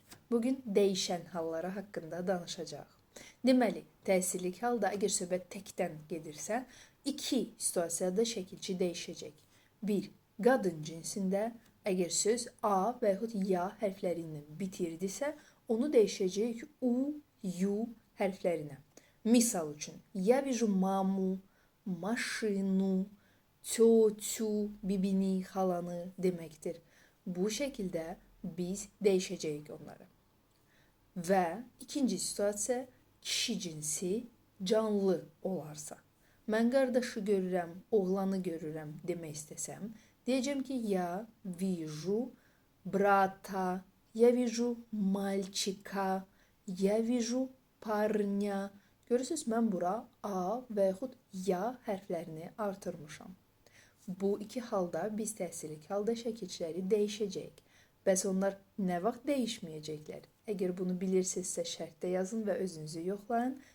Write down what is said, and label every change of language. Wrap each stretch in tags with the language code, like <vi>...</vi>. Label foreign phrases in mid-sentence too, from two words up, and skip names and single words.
<az>Bugün dəyişən halları haqqında danışacağıq. Deməli, təsirlik halda əgər söhbət təkdən gedirsə, iki situasiyada şəkilçi dəyişəcək. 1. Qadın cinsində əgər söz A və yaxud ya hərfləri ilə bitirdisə, onu dəyişəcəyik U, U hərflərinə. Misal üçün,</az> <ru>я вижу маму, машину, тетю,</ru> <az>bibini, xalanı deməkdir. Bu şəkildə biz dəyişəcəyik onları. Və ikinci situasiya, kişi cinsi canlı olarsa. Mən qardaşı görürəm, oğlanı görürəm demək istəsəm, deyəcəm ki,</az> <ru>я вижу брата, я вижу мальчика, я вижу парня.</ru> <az>Görürsünüz, mən bura A və yaxud ya hərflərini artırmışam. Bu iki halda biz təsirlik halda şəkilçiləri dəyişəcəyik. Bəs onlar nə vaxt dəyişməyəcəklər? Əgər bunu bilirsinizsə şərtdə yazın və özünüzü yoxlayın.</az>